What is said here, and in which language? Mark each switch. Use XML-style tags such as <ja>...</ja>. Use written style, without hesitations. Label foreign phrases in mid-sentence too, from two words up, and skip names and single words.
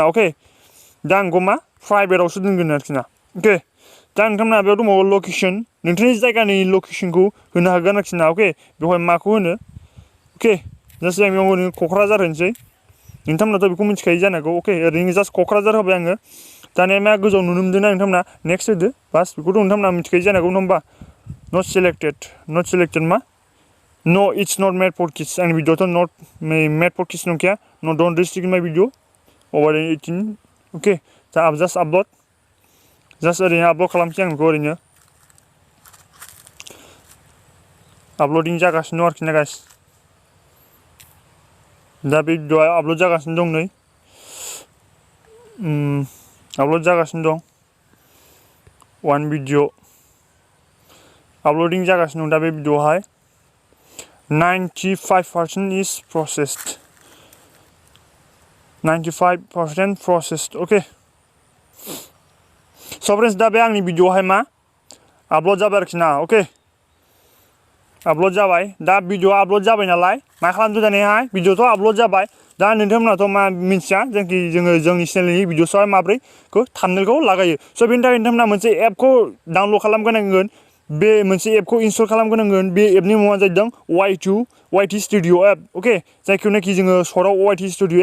<brx>अके दा आंखौ मा प्राइभेटआवसो दोनगोन आरोखि ना अके दा नोंथांमोना बेयाव दंबावो लकेसन नोंथांनि जायगानि लकेसनखौ होनो हागोन आरोखि ना अके बेवहाय माखौ होनो अके जास्ट आं बेयाव ओरैनो क'क्राझार होनोसै नोंथांमोनाथ' बेखौ मिथिखायो जानांगौ अके ओरैनो जास्ट क'क्राझार होबाय आङो दानिया मा गोजौआव नुनो मोनदोंना नोंथांमोना नेक्स्ट होदो बास बेखौथ' नोंथांमोना मिथिखायो जानांगौ नङा होमबा</brx> <en>not selected</en> <brx>मा</brx> <en>No, it's not made for kids.</en> <brx>आंनि भिडिअ'थ'</brx> <en>not made for kids</en> <brx>नंखाया</brx> <en>no don't restrict my video over 18 okay</en> <brx>दा</brx> <en>just upload just</en> <brx>ओरैनो आपल'ड खालामसै आं बेखौ ओरैनो आपल'डिं जागासिनो दं आरोखि ना गाइस दा बे भिडिअ'आ आपल'ड जागासिनो दं नै आपल'ड जागासिनो दं</brx> <en>one video uploading</en> <brx>जागासिनो दं दा बे भिडिअ'आवहाय</brx> <en>95% is processed 95% processed okay so friends</en> <brx>दा बे आंनि भिडिअ'आवहाय मा आपल'ड जाबाय आरोखि ना अके आपल'ड जाबाय दा भिडिअ'आ आपल'ड जाबाय नालाय मा खालामदों दानियाहाय भिडिअ'थ' आपल'ड जाबाय दा नोंथांमोनाथ' मा मिन्थिया जेनाखि जोङो जोंनि चेनेलनि भिडिअ'सआवहाय माबोरै थाम्बनेलखौ लागायो स' बेनि थाखाय नोंथांमोना मोनसे एपखौ डाउनल'ड खालामग्रोनांगोन बे मोनसे एपखौ इनस्टल खालामग्रोनांगोन बे एपनि मुङा जादों YT स्टुडिअ एप अके जायखौनाखि जोङो सर्टआव YT स्टुडिअ</brx>